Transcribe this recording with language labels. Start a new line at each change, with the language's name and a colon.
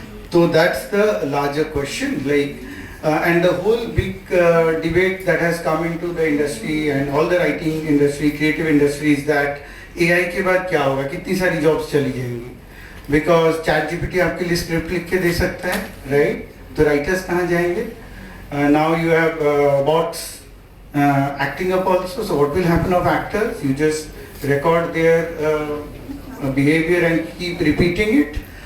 English: So that's the larger question, like, and the whole big debate that has come into the industry and all the writing industry, creative industry is that
Hindi: AI के बाद क्या होगा? कितनी सारी jobs चली जाएंगी? Because ChatGPT आपके लिए script लिख के दे सकता है, right? तो writers कहाँ जाएंगे?
English: Now you have bots acting up also. So what will happen of actors? You just record their behavior and keep repeating it.